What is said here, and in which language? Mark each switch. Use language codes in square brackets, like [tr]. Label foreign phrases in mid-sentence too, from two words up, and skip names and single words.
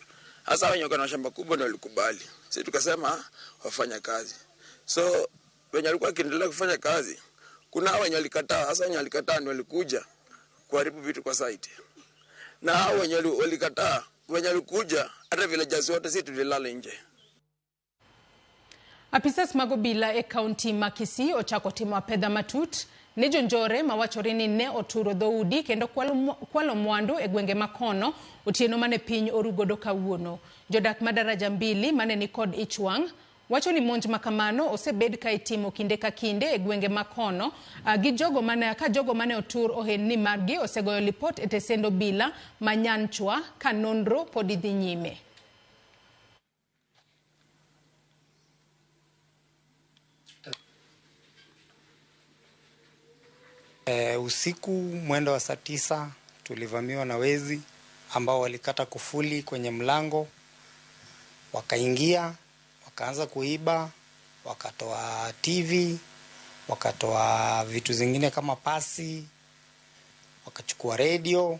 [sw] Hasa wenye wako na shamba kubwa ndio walikubali. Sisi tukasema wafanya kazi. So wenye walikuwa kiendelea kufanya kazi, kuna wenye walikataa. Hasa wenye walikataa ndio walikuja kuharibu vitu kwa site. Na hao wenye walikataa, wenye walikuja hata villagers wote sisi tulilala nje. [luo] Apisas magobila e kaunti Makisi ochako timo pedha matut ne jonjore mawachorini ne oturo dhoudi kendo kwalo mwandu e gwenge makono otieno mane piny orugodo kawuono. Jodak madaraja mbili mane ni kod ichwang wacho ni monj makamano osebed ka itimo kinde ka kinde e gwenge makono gi jogo mane otur ohenni margi osegoyo lipot e tesendo bila manyanchwa ka nonro pod idhi nyime. [sw] Usiku mwendo wa saa 9 tulivamiwa na wezi ambao walikata kufuli kwenye mlango, wakaingia, wakaanza kuiba, wakatoa TV, wakatoa vitu zingine kama pasi, wakachukua radio.